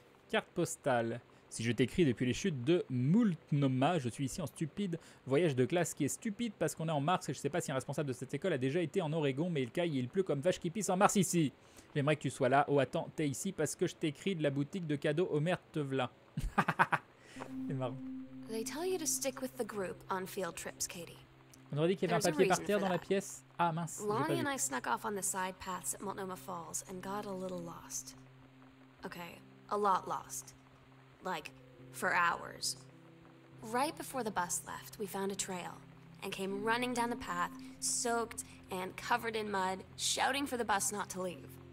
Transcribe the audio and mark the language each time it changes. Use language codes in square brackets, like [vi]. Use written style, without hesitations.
[fr] Carte postale. Si je t'écris depuis les chutes de Multnomah, je suis ici en stupide voyage de classe qui est stupide parce qu'on est en mars et je sais pas si un responsable de cette école a déjà été en Oregon, mais il caille et il pleut comme vache qui pisse en mars ici. J'aimerais que tu sois là. Oh attends, t'es ici parce que je t'écris de la boutique de cadeaux Homer Tevla. C'est marrant. [en] They tell you to stick with the group on field trips, Katie. [fr] On aurait dit qu'il y avait un papier par terre dans la pièce. Ah mince, j'ai pas [en] Lonnie [fr] vu. [en] and I snuck off on the side paths at Multnomah Falls and got a little lost. Okay, a lot lost. Like, for hours. Right before the bus left, we found a trail and came running down the path, soaked and covered in mud, shouting for the bus not to leave.